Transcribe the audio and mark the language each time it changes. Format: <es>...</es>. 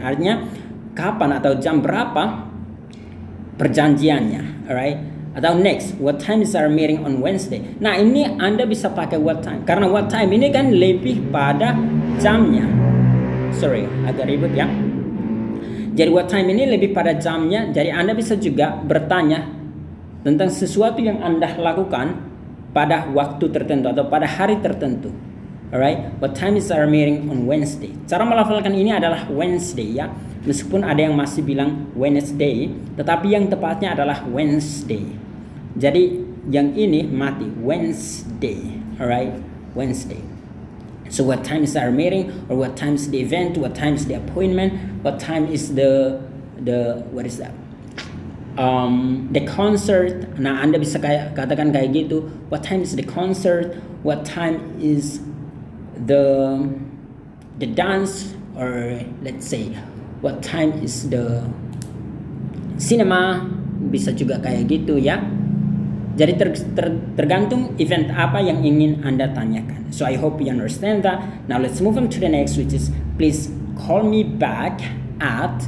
<id>Artinya kapan atau jam berapa perjanjiannya, alright?</id> <en>Atau next, what time is our meeting on Wednesday?</en> <id>Nah, ini Anda bisa pakai what time, karena what time ini kan lebih pada jamnya. Sorry, agak ribet ya. Jadi what time ini lebih pada jamnya. Jadi Anda bisa juga bertanya tentang sesuatu yang Anda lakukan pada waktu tertentu atau pada hari tertentu.</id> <en>Alright, what time is our meeting on Wednesday?</en> <id>Cara melafalkan ini adalah Wednesday ya. Meskipun ada yang masih bilang Wednesday, tetapi yang tepatnya adalah Wednesday. Jadi yang ini mati, Wednesday.</id> <en>Alright, Wednesday. So what time is our meeting, or what time is the event, what time is the appointment, what time is the what is that? The concert.</en> <id>Nah, Anda bisa katakan kayak gitu.</id> <en>What time is the concert? What time is the dance, or let's say what time is the cinema,</en> <id>bisa juga kayak gitu ya. Jadi tergantung event apa yang ingin Anda tanyakan.</id> <en>So I hope you understand that. Now let's move on to the next, which is please call me back at.</en>